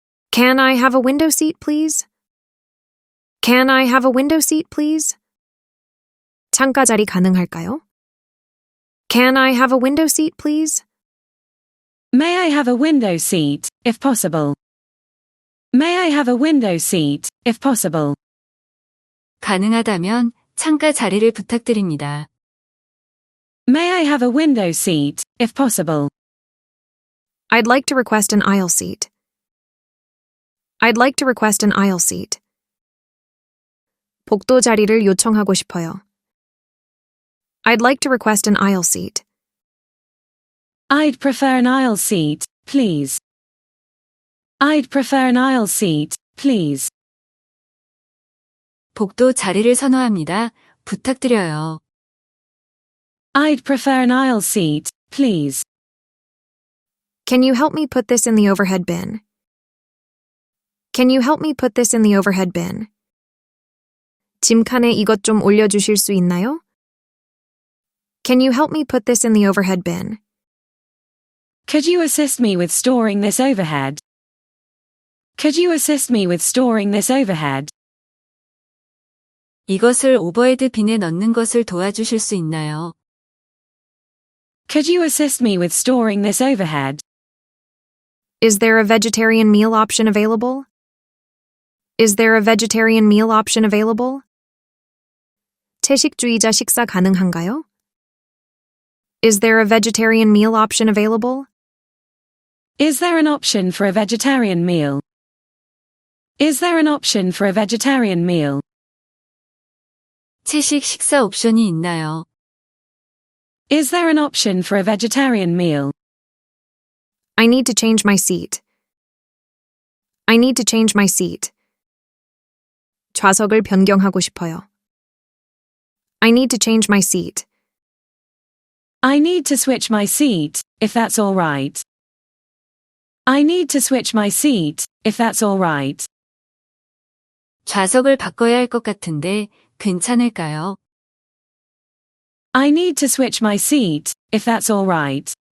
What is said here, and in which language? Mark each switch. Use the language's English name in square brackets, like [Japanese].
[English] Can I have a window seat, please? Can I have a window seat, please? [Korean] 창가 자리 가능할까요? [English] Can I have a window seat, please? May I have a window seat, if possible? May I have a window seat, if possible? [Korean] 가능하다면 창가 자리를 부탁드립니다. [English] May I have a window seat, if possible? I'd like to request an aisle seat. I'd like to request an aisle seat. [Korean] 복도 자리를 요청하고 싶어요. [English] I'd like to request an aisle seat. I'd prefer an aisle seat, please. I'd prefer an aisle seat, please. [Korean] 복도 자리를 선호합니다. 부탁드려요. [English] I'd prefer an aisle seat, please. Can you help me put this in the overhead bin? Can you help me put this in the overhead bin? [Korean] 짐칸에 이것 좀 올려주실 수 있나요? [English] Can you help me put this in the overhead bin? Could you assist me with storing this overhead? Could you assist me with storing this overhead? [Korean] 이것을 오버헤드 빈에 넣는 것을 도와주실 수 있나요? [English] Could you assist me with storing this overhead? Is there a vegetarian meal option available? Is there a vegetarian meal option available? [Korean] 채식주의자 식사 가능한가요? [English] Is there a vegetarian meal option available? Is there an option for a vegetarian meal? Is there an option for a vegetarian meal? [Korean] 채식 식사 옵션이 있나요? [English] Is there an option for a vegetarian meal? I need to change my seat. I need to change my seat. [Korean] 좌석을 변경하고 싶어요. [English] I need to change my seat. I need to switch my seat, if that's all right. I need to switch my seat, if that's all right. [Korean] 좌석을 바꿔야 할 것 같은데 괜찮을까요? [English] I need to switch my seat, if that's all right.